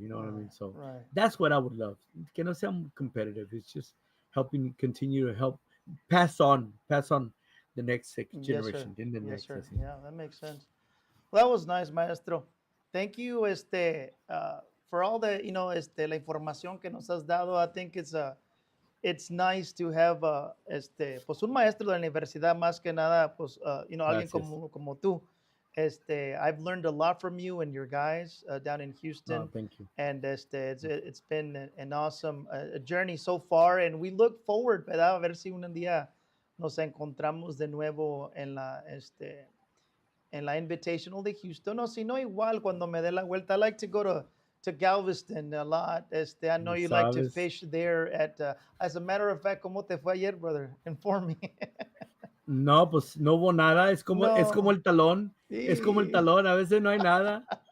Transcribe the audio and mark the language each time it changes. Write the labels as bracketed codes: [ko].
[en] You know what I Right, mean? So right. that's what I would love. Que no sea competitive. It's just helping continue to help pass on the next Yes, sir. generation, in the Yes, next, I sir. see. Yeah, that makes sense. Well, that was nice, maestro. Thank you, for all the, [es] la información que nos has dado. [en] I think it's nice to have, [es] pues un maestro de la universidad más que nada, pues, alguien Gracias. como tú. [en] I've learned a lot from you and your guys down in Oh, Houston, thank you. and it's been an awesome journey so far, and we look forward, [es] ¿verdad? A ver si un día nos encontramos de nuevo en la Invitational de Houston, o si no, igual cuando me dé la vuelta. [en] I like to go to Galveston a lot. I know [es] Ya [en] you like to [es] sabes. [en] fish there as a matter of fact, [es] ¿cómo te fue ayer, [en] brother? Inform me. [es] No, pues no hubo nada. Es como No. el talón. Es como el Sí. talón. A veces no hay nada.